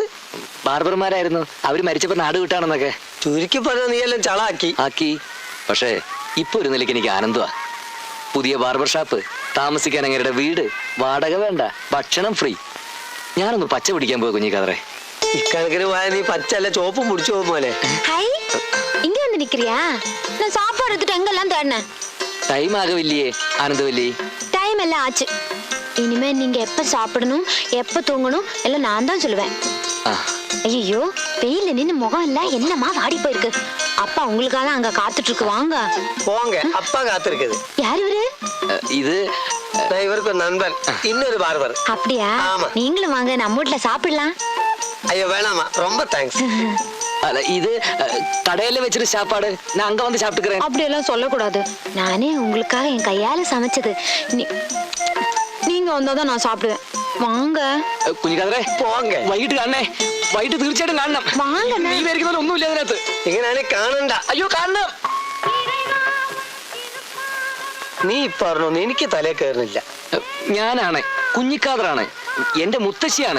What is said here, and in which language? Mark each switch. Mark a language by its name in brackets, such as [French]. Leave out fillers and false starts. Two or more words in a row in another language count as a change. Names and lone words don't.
[Malayalam] ബാർബർമാരായിരുന്നു. അവര് മരിച്ചപ്പോ നാട് വിട്ടാണെന്നൊക്കെ. ചുരുക്കി പറഞ്ഞ നീ എല്ലാം ചളാക്കി ആക്കി. പക്ഷേ ഇപ്പൊ ഒരു നിലയ്ക്ക് എനിക്ക് ആനന്ദമാ. പുതിയ ബാർബർ ഷാപ്പ്, താമസിക്കാൻ അങ്ങേരുടെ വീട്, വാടക വേണ്ട, ഭക്ഷണം ഫ്രീ. ഞാനൊന്ന് പച്ച പിടിക്കാൻ പോയി കുഞ്ഞിക്കാതറേ. ഇക്കണക്കിന് പോയാ നീ പച്ചല്ല ചോപ്പും പിടിച്ചു പോകും പോലെ. [Tamil] இங்க வந்து நிக்கிறியா? நான் சாப்பாடு எடுத்துட்டு எங்கெல்லாம் தேடினேன். டைம் ஆகவில்லையே ஆனந்தவல்லி. டைம் எல்லாம் ஆச்சு. இனிமே நீங்க எப்ப சாப்பிடணும் எப்ப தூங்கணும் எல்லாம் நான் தான் சொல்லுவேன். ஐயோ வெயில நின்னு முகம் எல்லாம் என்னமா வாடி போயிருக்கு. அப்பா உங்களுக்காக அங்க காத்துட்டு இருக்கு, வாங்க போங்க. அப்பா காத்திருக்குது. யார் இவரு? இது இவருக்கு ஒரு நண்பன், இன்னொரு பார்பர். அப்படியா? நீங்களும் வாங்க, நம்ம வீட்டுல சாப்பிடலாம். ஐயோ வேணாமா, ரொம்ப தேங்க்ஸ். [Malayalam] അല്ല ഇത് കടയില് വെച്ചിട്ട് [Tamil] சாப்பாடு நான் அங்க வந்து சாப்பிட்டுக்கிறேன். அப்படியெல்லாம் சொல்லக்கூடாது. நானே உங்களுக்காக என் கையால சமைச்சது. நீங்க வந்தாதான் நான் சாப்பிடுவேன். வாங்க [Malayalam] കുഞ്ഞിക്കാതറേ, [Tamil] പോങ്ക. [Malayalam] വൈകിട്ട് കാണണേ. വൈകിട്ട് തീർച്ചയായിട്ടും കാണണം. [Tamil] വാങ്ങ. [Malayalam] നീ വിചാരിക്കുന്ന ഒന്നുമില്ല അതിനകത്ത്. ഇങ്ങനെയാണ് കാണണ്ട. അയ്യോ കാണണം. നീ പറഞ്ഞൊന്നും എനിക്ക് തലേ കയറുന്നില്ല. ഞാനാണ് കുഞ്ഞിക്കാതറാണ്, എന്റെ മുത്തശ്ശിയാണ്.